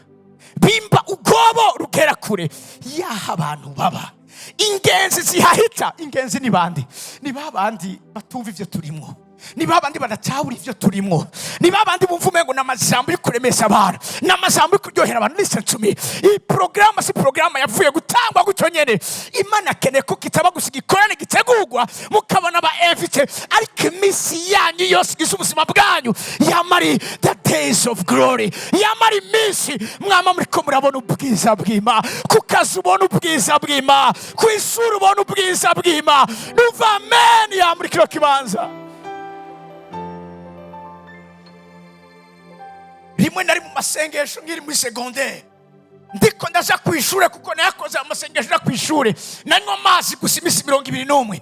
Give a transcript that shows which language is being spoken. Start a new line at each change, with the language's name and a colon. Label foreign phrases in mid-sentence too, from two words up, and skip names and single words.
Rundi: Bimba ubwoba rugera kure y'aho abantu baba. Ingenzi zihahita. Ingenzi ni bandi? Ni babandi batumva ivyo turimo, ni babandi badatahura ivyo turimo, ni babandi bumva umengo n'amajambo yo kuremesha abantu, n'amajambo yo kuryohera abantu.
English: Listen to me,
Rundi: iyi programa si programa yavuye gutangwa gutyo nyene. Imana akeneye ko kitaba gusa igikorane gitegurwa mukabona ba evite, ariko iminsi yanyu yose igize ubuzima bwanyu yamari
English: the days of glory,
Rundi: yamari iminsi mwama muriko murabona ubwiza bw'Imana, ku kazi ubona ubwiza bw'Imana, ku isura ubona ubwiza bw'Imana. Nuva amen ya muri kino kibanza. Rimwe nari mu masengesho ngiri muri secondaire, ndiko ndaza kwishure kuko nayakoze amasengesho na kwishure, nanywa amazi gusa imisi 21.